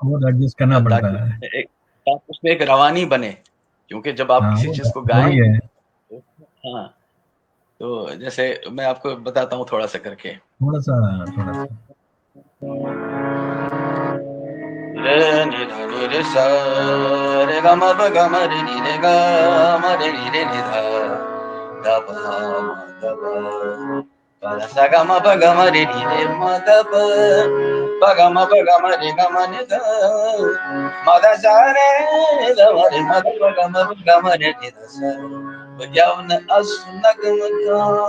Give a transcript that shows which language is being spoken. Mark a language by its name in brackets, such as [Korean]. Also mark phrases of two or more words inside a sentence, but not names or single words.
[Hindi] वो एडजस्ट करना पड़ता ताकि है। उसमें एक रवानी बने। क्योंकि जब आप हाँ, किसी वो चीज़ को वही गाएँ है। तो हाँ, तो जैसे मैं आपको बताता हूँ थोड़ा-सा करके। थोड़ा सा, थोड़ा सा। रे नि ध नि रे सा रे ग म प ग म रे नि रे ग म रे नि रे नि ध ध प म ध प प ध सा ग म प ग म रे नि रे म ध प प ग म प ग म रे ग म नि ध म ध सा रे ध म रे म ध प ग म प ग म रे नि ध सा बजावन असुनगम का